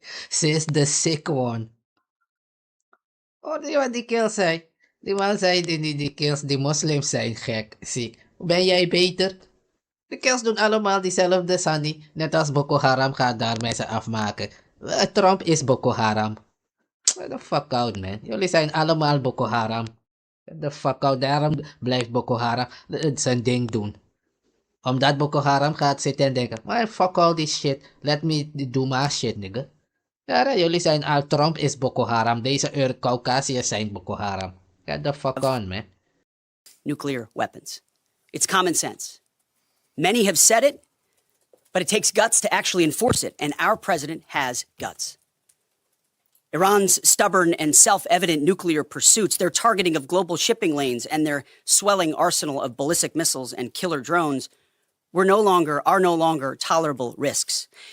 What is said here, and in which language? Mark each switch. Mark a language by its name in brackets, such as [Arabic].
[English] Says the sick one. What do you want die kill say? [Dutch] Die man zei die kills, die moslims zijn gek, ziek. Ben jij beter? De kills doen allemaal diezelfde Sunny. Net als Boko Haram gaat daar mensen afmaken. [English] Trump is Boko Haram. Get the fuck out, man. [Dutch] Jullie zijn allemaal Boko Haram. [English] Get the fuck out. [Dutch] Daarom blijft Boko Haram zijn ding doen. Omdat Boko Haram gaat zitten en denken, man, [English] fuck all this shit. Let me do my shit, nigga. [Dutch] Ja, jullie zijn al, [English] Trump is Boko Haram. [Dutch] Deze Caucasiërs zijn Boko Haram. [English] Get the fuck on, man. Nuclear weapons. It's common sense. Many have said it, but it takes guts to actually enforce it, and our president has guts. Iran's stubborn and self-evident nuclear pursuits, their targeting of global shipping lanes, and their swelling arsenal of ballistic missiles and killer drones are no longer tolerable risks.